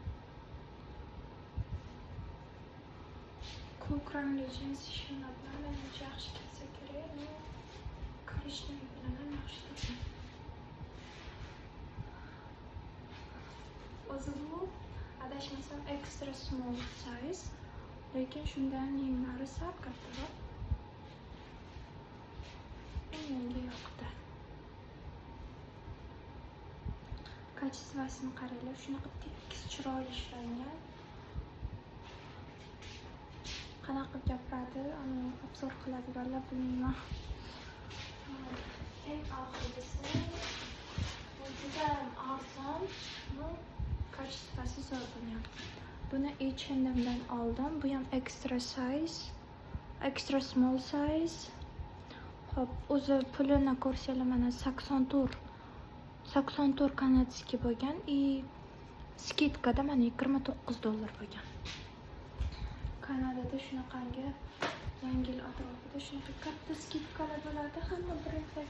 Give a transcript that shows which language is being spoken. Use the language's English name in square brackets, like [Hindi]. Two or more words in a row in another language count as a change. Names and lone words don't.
[Uzbek] Ko'k rangli jinsi shimlar bilan menimcha yaxshi kelsa kerak. Men korishniy bilan ham yaxshi turadi. O'zi bu adashmasam [English] extra small size, [Uzbek] lekin shundan yenglari sal kattaroq. Menga yoqdi. Kачествосini qaranglar, shunaqa tekis chiroyli ishlangan. Qanaqa gapiradi, obzor qiladiganlar bilmayman. Eng oxirgisi bu juda arzon, bu kачествоsi zo'r bo'lgan. Buni H&M'dan oldim. Bu ham [English] extra size, extra small size. [Uzbek] Hop, o'zi pulini ko'rsanglar mana 80 kanadskiy bo'lgan. Skitkada mana $29 bo'lgan. Kanadada shunaqangi Yangi yil atrofida shunaqa katta skidkalar bo'ladi hamma brendlarga.